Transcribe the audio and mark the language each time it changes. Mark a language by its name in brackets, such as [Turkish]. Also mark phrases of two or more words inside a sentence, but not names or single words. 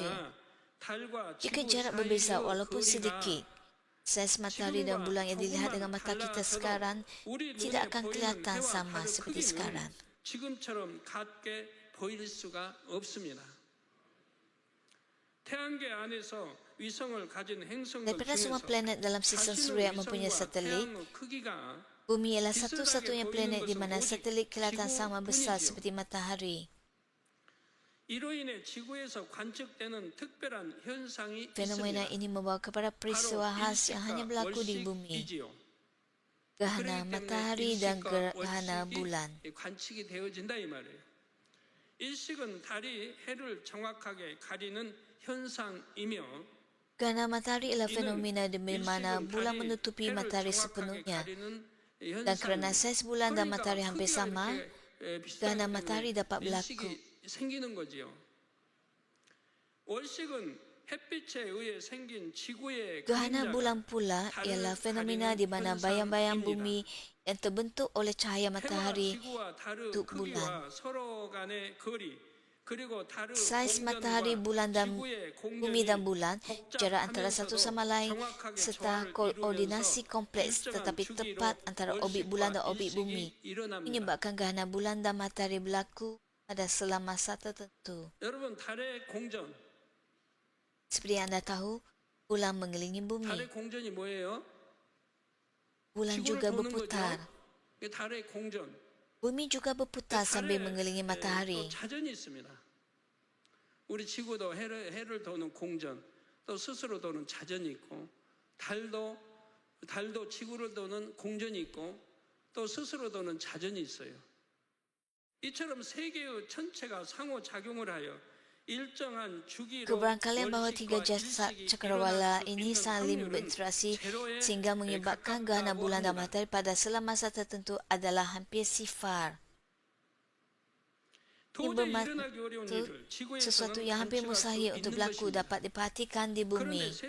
[Malay] Jika jarak berbeza walaupun sedikit, saiz matahari dan bulan yang dilihat dengan mata kita sekarang tidak akan kelihatan sama seperti sekarang. [Korean] 지금처럼 같게 보일 수가 없습니다. 태양계 안에서 위성을 가진 행성들 [Malay] Daripada semua [Korean] 중에서 [Malay] planet dalam sistem suria yang mempunyai satelit, [Korean] 태양의 크기가 [Malay] bumi ialah satu-satunya planet di mana satelit kelihatan sama besar seperti matahari. [Korean] 이로 인해 지구에서 관측되는 특별한 현상이 [Malay] Fenomena [Korean] 있습니다. [Malay] ini membawa kepada peristiwa khas yang hanya berlaku di bumi, [Korean] 월식이지요. [Malay] gerhana matahari dan gerhana bulan. [Korean] 관측이 되어진다 이 말이에요. 일식은 달이 해를 정확하게 가리는 현상이며 [Malay] Gerhana matahari ialah fenomena di mana bulan menutupi matahari sepenuhnya. Dan kerana saiz bulan dan matahari hampir sama, gerhana matahari dapat berlaku. [Korean] 생기는 거지요. 월식은 햇빛에 의해 생긴 지구의 [Malay] Gerhana [Korean] 그림자가 [Malay] bulan pula ialah fenomena di mana bayang-bayang bumi yang terbentuk oleh cahaya matahari untuk bulan. Saiz matahari, bulan dan bumi dan bulan, jarak antara satu sama lain serta koordinasi kompleks tetapi tepat antara orbit bulan dan orbit bumi menyebabkan gerhana bulan dan matahari berlaku pada selama masa tertentu. [Korean] 여러분 달의 공전, [Malay] Seperti anda tahu, bulan mengelilingi bumi. [Korean] 달의 공전이 뭐예요? [Malay] Bulan [Korean] 지구를 [Malay] juga [Korean] 도는 [Malay] berputar. [Korean] 거죠. 이게 달의 공전. [Malay] Bumi juga berputar sambil mengelilingi [Korean] 또 [Malay] matahari. [Korean] 자전이 있습니다. 우리 지구도 해를 도는 공전, 또 스스로 도는 자전이 있고, 달도 지구를 도는 공전이 있고, 또 스스로 도는 자전이 있어요. 이처럼 세 개의 천체가 상호작용을 하여 일정한 주기로 [Malay] Keberangkalian bahawa tiga jasad cakrawala ini saling berinteraksi sehingga menyebabkan gerhana bulan dan matahari pada selama masa tertentu adalah hampir sifar. Ini bermaksud sesuatu yang hampir mustahil untuk berlaku dapat diperhatikan di bumi.